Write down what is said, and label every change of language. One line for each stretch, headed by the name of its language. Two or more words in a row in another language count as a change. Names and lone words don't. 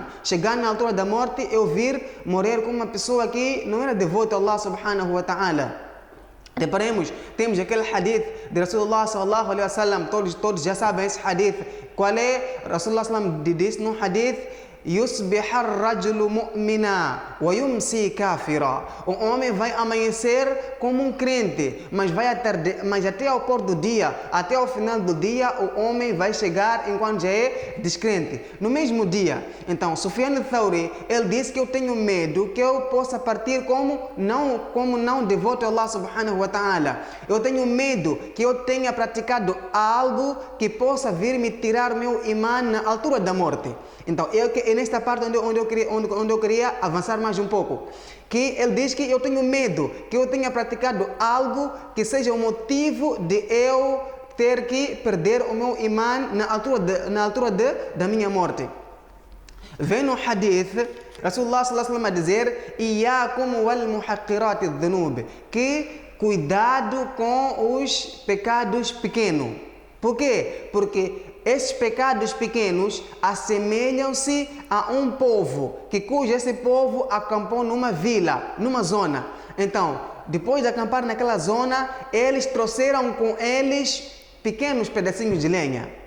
Portuguese: Chegado na altura da morte, eu vir morrer como uma pessoa que não era devota a
Arabic: الله سبحانه وتعالى.
Portuguese: Reparemos, temos aquele hadith de
Arabic: رسول الله صلى الله عليه وسلم,
Portuguese: todos já sabem esse hadith. Qual é?
Arabic: رسول الله صلى الله عليه وسلم
Portuguese: disse no hadith:
Arabic: "يصبح الرجل مؤمنا ويمسي كافرا."
Portuguese: O homem vai amanhecer como um crente, mas até ao pôr do dia, até ao final do dia, o homem vai chegar enquanto já é descrente, no mesmo dia. Então, Sufyan al-Thawri, ele disse que eu tenho medo que eu possa partir como não devoto a
Arabic: الله سبحانه وتعالى.
Portuguese: Eu tenho medo que eu tenha praticado algo que possa vir me tirar meu imã na altura da morte. Então, é nesta parte onde eu queria avançar mais um pouco. Que ele diz que eu tenho medo que eu tenha praticado algo que seja o motivo de eu ter que perder o meu imã na altura da minha morte. Vem no hadith,
Arabic: رسول الله صلى الله عليه وسلم
Portuguese: a dizer:
Arabic: "إياكم ومحقرات الذنوب",
Portuguese: que cuidado com os pecados pequenos. Por quê? Porque esses pecados pequenos assemelham-se a um povo, cujo esse povo acampou numa vila, numa zona. Então, depois de acampar naquela zona, eles trouxeram com eles pequenos pedacinhos de lenha.